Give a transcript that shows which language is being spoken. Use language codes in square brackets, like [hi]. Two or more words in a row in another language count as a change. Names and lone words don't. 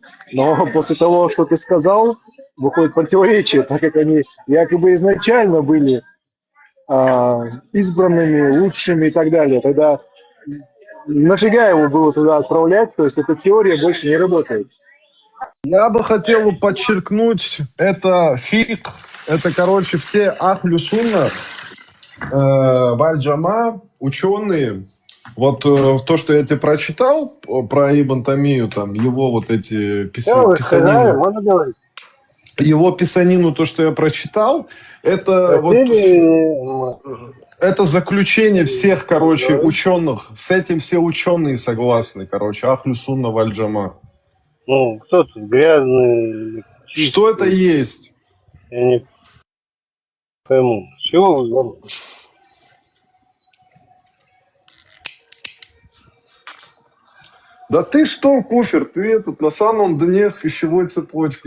[ru] Но после того, что ты сказал, выходит противоречие, так как они якобы изначально были избранными, лучшими и так далее. Тогда нафига его было туда отправлять? То есть эта теория больше не работает. Я бы хотел подчеркнуть, это фикх, это, короче, все [ar] أهل السنة والجماعة, [ru] ученые. Вот то, что я тебе прочитал про Ибн Тамию, там, его вот эти писанины. Можно говорить? его писанину, то, что я прочитал, это вот это заключение всех, короче, ученых. С этим все ученые согласны, короче. [ar] أهل السنة والجماعة. [ru] Ну, кто тут грязный, Что это есть? я не пойму. Чего вы говорите? Да ты что, Куфер, ты этот на самом дне пищевой цепочки.